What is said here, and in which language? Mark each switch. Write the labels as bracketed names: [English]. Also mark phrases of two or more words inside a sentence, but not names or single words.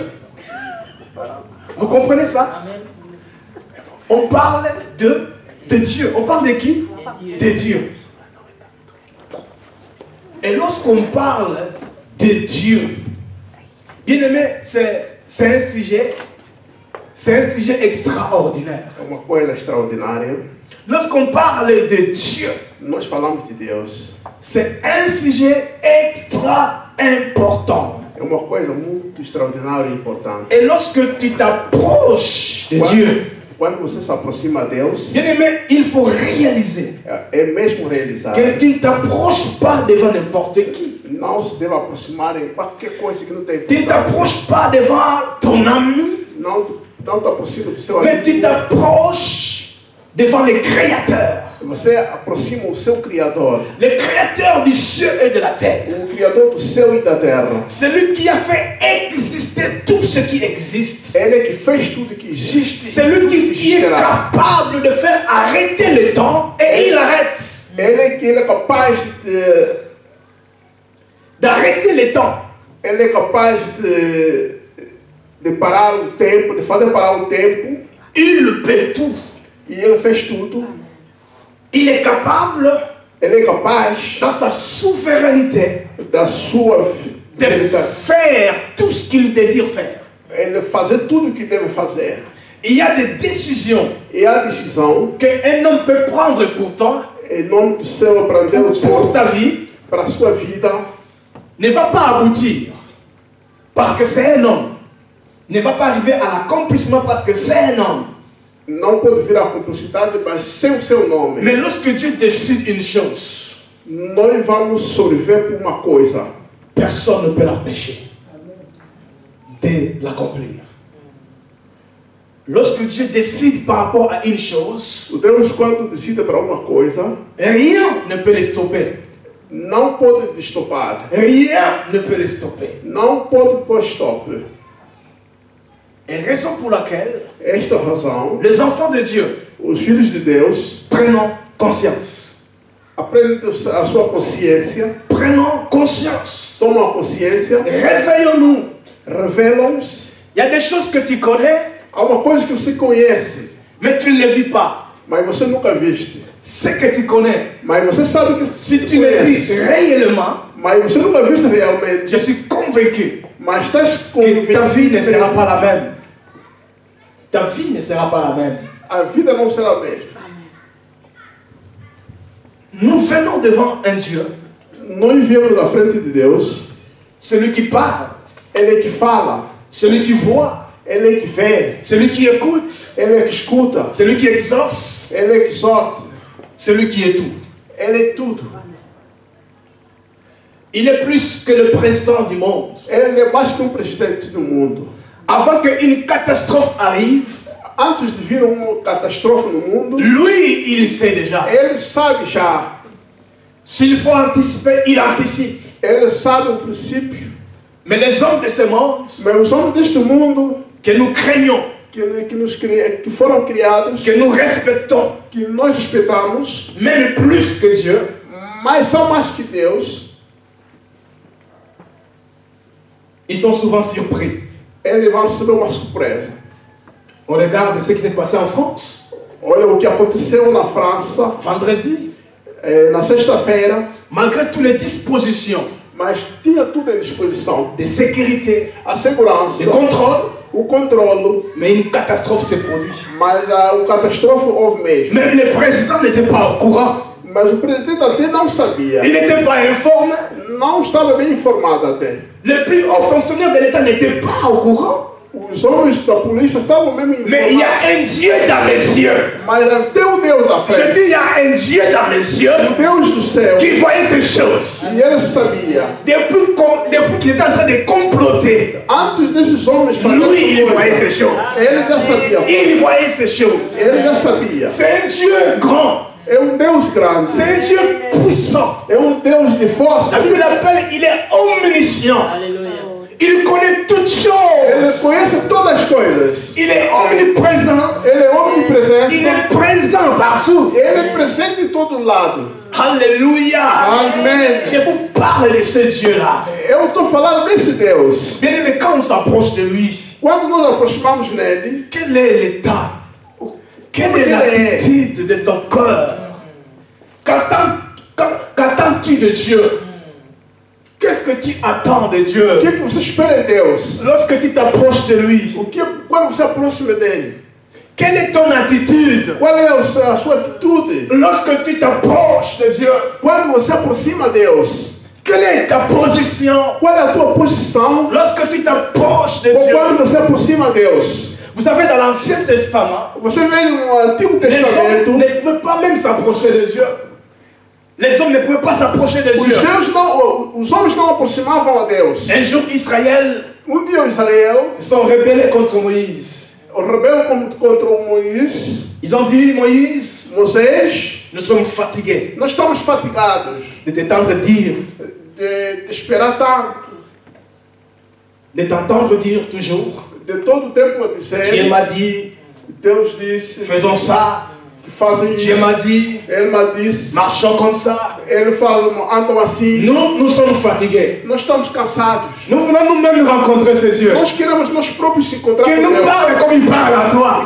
[French] Vous comprenez ça? On parle de Dieu. On parle de qui? De Dieu. Et lorsqu'on parle de Dieu, bien aimé, c'est un sujet extraordinaire. [Portuguese] Uma coisa extraordinária. [French] Lorsqu'on parle de Dieu, [Portuguese] Nós falamos de Deus. [French] c'est un sujet extra important. [Portuguese] É uma coisa muito extraordinária e importante. [French] Et lorsque tu t'approches de Dieu, [Portuguese] Quando você se aproxima de Deus, [French] bien aimé, il faut réaliser [Portuguese] é mesmo realizar. [French] que tu ne t'approches pas devant n'importe qui. [Portuguese] Não se deve aproximar em qualquer coisa que não tem [French] Tu ne t'approches pas devant ton ami, [Portuguese] Não te aproxima do seu [French] mais tu [Portuguese] amigo, [French] t'approches devant le Créateur. [Portuguese] Você aproxima o seu Criador. [French] Le créateur du ciel et de la terre. [Portuguese] O Criador do céu e da terra. [French] Celui qui a fait exister tout ce qui existe. [Portuguese] Ele é que fez tudo que existe. [French] Celui qui est capable de faire arrêter le temps et il arrête. [Portuguese] Ele é capaz [French] d'arrêter le temps. [Portuguese] Ele é capaz de parar o tempo, de fazer parar o tempo. [French] Il peut tout. [Portuguese] E ele fez tudo. [French] Il est capable, [Portuguese] ele é capaz, [French] dans sa souveraineté, [Portuguese] da sua [French] de faire tout ce qu'il désire faire. [Portuguese] Ele fazer tudo o que deve fazer. [French] Il y a des décisions [Portuguese] e a decisão [French] qu'un homme peut prendre pour toi, [Portuguese] em nome do céu, [French] pour ta vie, [Portuguese] para a sua vida, [French] ne va pas aboutir parce que c'est un homme. Ne va pas arriver à l'accomplissement parce que c'est un homme. [Portuguese] Não pode vir à cumplicidade, mas sem o seu nome. [French] Mais lorsque Dieu décide une chose, [Portuguese] nós vamos sobreviver por uma coisa. [French] Personne ne peut l'empêcher de l'accomplir. Lorsque Dieu décide par rapport à une chose, [Portuguese] Deus, quando decide para uma coisa, [French] rien ne peut le stopper. [Portuguese] Não pode estopar. [French] Rien ne peut le stopper. [Portuguese] Não pode pôr stop. [French] Et raison pour laquelle [Portuguese] esta razão, [French] les enfants de Dieu, [Portuguese] os filhos de Deus, [French] prenons conscience. [Portuguese] Aprendem a sua consciência. [French] Prenons conscience. [Portuguese] Tomam a consciência. [French] Réveillons-nous. [Portuguese] Revelam-se. [French] Il y a des choses que tu connais. [Portuguese] Há uma coisa que você conhece, [French] mais tu ne le vis pas. [Portuguese] Mas você nunca viste. [French] Ce que tu connais, [Portuguese] mas você sabe que [French] si tu le vis réellement, [Portuguese] mas você nunca viste realmente. [French] Je suis convaincu [Portuguese] mas estás convicto [French] que ta vie ne sera pas la même. Ta vie ne sera pas la même. [Portuguese] A vida não será a mesma. [French] Nous venons devant un Dieu. [Portuguese] Nós viemos na frente de Deus. [French] Celui qui parle. [Portuguese] Ele é que fala. [French] Celui qui voit. [Portuguese] Ele é que vê. [French] Celui qui écoute. [Portuguese] Ele é que escuta. [French] Celui qui exauce. [Portuguese] Ele é que exorta. [French] Celui qui est tout. [Portuguese] Ele é tudo. [French] Il est plus que le président du monde. [Portuguese] Ele é mais que presidente do mundo. [French] Avant qu'une catastrophe arrive, [Portuguese] antes de vir uma catástrofe no mundo, [French] lui, il sait déjà. [Portuguese] Ele sabe já. [French] S'il faut anticiper, il anticipe. [Portuguese] Ele sabe o princípio. [French] Mais les hommes de ce monde, [Portuguese] mas os homens deste mundo, [French] que nous craignons, [Portuguese] que foram criados, [French] que nous respectons, [Portuguese] que nós respeitamos, [French] même plus que Dieu, [Portuguese] mas são mais que Deus, [French] ils sont souvent surpris. [Portuguese] Eles vão receber uma surpresa. [French] On regarde ce qui s'est passé en France. [Portuguese] Olha o que aconteceu na França. [French] Vendredi. [Portuguese] Na sexta-feira. [French] Malgré toutes les dispositions. [Portuguese] Mas tinha tudo em disposição. [French] De sécurité. [Portuguese] A segurança. [French] De contrôle. [Portuguese] O controle. [French] Mais une catastrophe s'est produite. [Portuguese] Mas a catástrofe houve mesmo. [French] Même le président n'était pas au courant. [Portuguese] Mas o presidente até não sabia. [French] Il n'était pas informé. [Portuguese] Não estava bem informado até. [French] Les plus hauts fonctionnaires de l'État n'étaient pas au courant. [Portuguese] Os homens da polícia estavam mesmo informados. [French] Mais il y a un Dieu dans les cieux. [Portuguese] Mas tem um Deus na frente. [French] Je dis il y a un Dieu dans les cieux. [Portuguese] O Deus do céu. [French] Qui voyait ces choses. [Portuguese] E ele sabia. [French] Depuis qu'il était en train de comploter. [Portuguese] Antes desses homens fazerem. [French] Lui, il voyait ces choses. [Portuguese] Ele já sabia. [French] Il voyait ces choses. [Portuguese] Ele já sabia. [French] C'est un Dieu grand. [Portuguese] É Deus grande. [French] C'est un Dieu puissant. [Portuguese] É Deus de força. [French] La Bible l'appelle, il est omniscient. Alléluia. Il connaît toutes choses. [Portuguese] Ele conhece todas as coisas. [French] Il est omniprésent. [Portuguese] Ele é omnipresente. [French] Il est présent partout. [Portuguese] Ele é presente em todo lado. [French] Alléluia. Amen. Je vous parle de ce Dieu-là. [Portuguese] Eu estou falando desse Deus. [French] Bien aimé, quand on s'approche de lui, [Portuguese] quando nós aproximamos nele, [French] quel est l'état? Quelle est l'attitude de ton cœur? Qu'attends-tu de Dieu? Qu'est-ce que tu attends de Dieu? [Portuguese] O que você espera de Deus? [French] Lorsque tu t'approches de lui, [Portuguese] quando você aproxima dele, [French] quelle est ton attitude? [Portuguese] Qual é a sua atitude? [French] Lorsque tu t'approches de Dieu, [Portuguese] quando você aproxima Deus, [French] quelle est ta position? [Portuguese] Qual é a tua posição? [French] Lorsque tu t'approches de Dieu, [Portuguese] quando você aproxima Deus. [French] Vous savez, dans l'Ancien Testament, [Portuguese] você vê no Antigo [French] les [Portuguese] Testamento, [French] hommes ne pouvaient pas même s'approcher de Dieu. Les hommes ne pouvaient pas s'approcher de Dieu. [Portuguese] Os homens não aproximavam a Deus. [French] Un jour, Israël [Portuguese] dia Israel [French] sont rebellés contre Moïse. [Portuguese] Rebelou contra Moisés. [French] Ils ont dit, Moïse, Nous sommes fatigués [Portuguese] Nós estamos fatigados [French] de t'entendre dire, [Portuguese] de esperar tanto, [French] de t'entendre dire toujours, [Portuguese] de todo o tempo a [French] Dieu [Portuguese] dizer, [French] m'a dit, [Portuguese] Deus disse, [French] faisons ça, [Portuguese] que fazem [French] Dieu [Portuguese] isso, [French] m'a dit, [Portuguese] Ele me disse, [French] marchons comme ça. [Portuguese] Ele fala, andam assim. [French] Nous sommes fatigués. [Portuguese] Nós estamos cansados. [French] Nous voulons nous-mêmes rencontrer ce Dieu. [Portuguese] Nós queremos nós próprios se encontrar [French] Qu'il [Portuguese] com [French] nous [Portuguese] Deus. [French] parle comme il parle à toi.